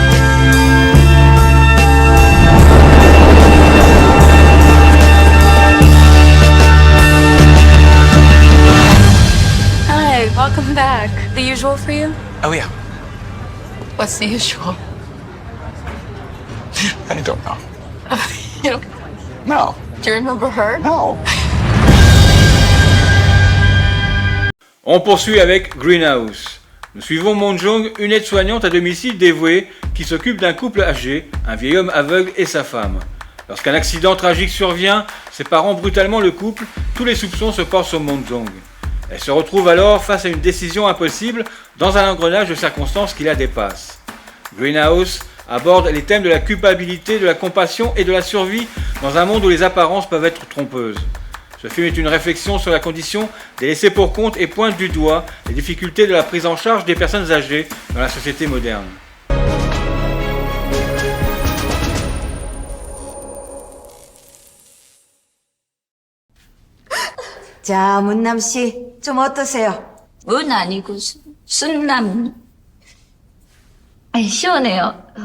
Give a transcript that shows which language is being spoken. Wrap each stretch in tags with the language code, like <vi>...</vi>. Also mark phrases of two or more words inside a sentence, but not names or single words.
<en>Hi, welcome back. The usual for you? Oh, yeah. What's the usual? I don't know. You don't- No. Do you remember her? No.</en> <fr>On poursuit avec Greenhouse. Nous suivons Mon Jong, une aide-soignante à domicile dévouée qui s'occupe d'un couple âgé, un vieil homme aveugle et sa femme. Lorsqu'un accident tragique survient, séparant brutalement le couple, tous les soupçons se portent sur Mon Jong. Elle se retrouve alors face à une décision impossible dans un engrenage de circonstances qui la dépassent. Greenhouse aborde les thèmes de la culpabilité, de la compassion et de la survie dans un monde où les apparences peuvent être trompeuses. Ce film est une réflexion sur la condition des laissés pour compte et pointe du doigt les difficultés de la prise en charge des personnes âgées dans la société moderne.</fr> <ko>자, 문남 씨, 좀 어떠세요? 문 아니고 순남. 아니, 시원해요.</ko>